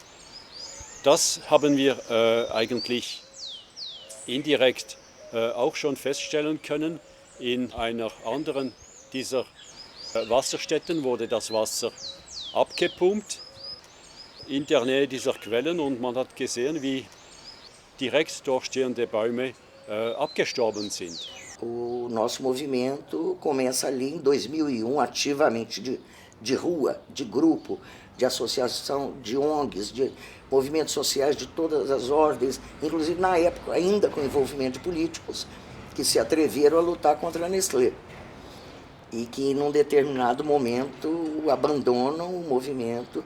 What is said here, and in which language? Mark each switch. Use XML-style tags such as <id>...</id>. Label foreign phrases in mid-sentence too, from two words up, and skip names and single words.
<de>Das haben wir eigentlich indirekt auch schon feststellen können. In einer anderen dieser Wasserstätten wurde das Wasser abgepumpt in der Nähe dieser Quellen und man hat gesehen, wie direkt durchstehende Bäume abgestorben sind.</de> <pt>O nosso movimento começa ali em 2001, ativamente de rua, de grupo, de associação, de ONGs, de movimentos sociais de todas as ordens, inclusive na época ainda com envolvimento de políticos que se atreveram a lutar contra a Nestlé e que num determinado momento abandonam o movimento.</pt>